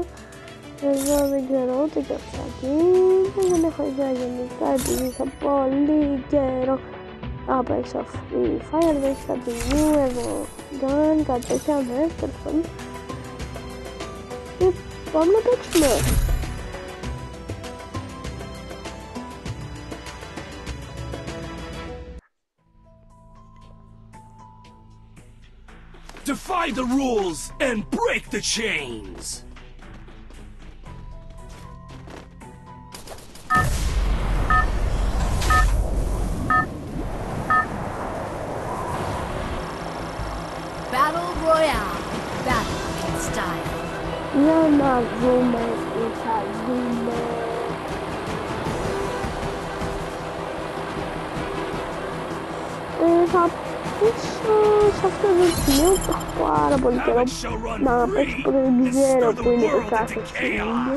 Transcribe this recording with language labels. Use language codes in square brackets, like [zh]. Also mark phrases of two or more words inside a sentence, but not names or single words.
[el] Εδώ δεν ξέρω ούτε και αυτά τι είναι. Δεν έχω ιδέα γενικά, επειδή είχα πολύ καιρό να παίξω Free Fire. Δεν έχει κάτι new, εγώ gun, κάτι τέτοια, ναι, τέλος πάντων. Και πάμε να παίξουμε. [en] Defy the rules and break the chains! Battle Royale. Battle in style. [el] Για να δούμε τι θα δούμε. Θα πίσω σε αυτό το σημείο που έχω πάρα πολύ καιρό να παίξω, porque δεν ξέρω που είναι το κάθε σημείο.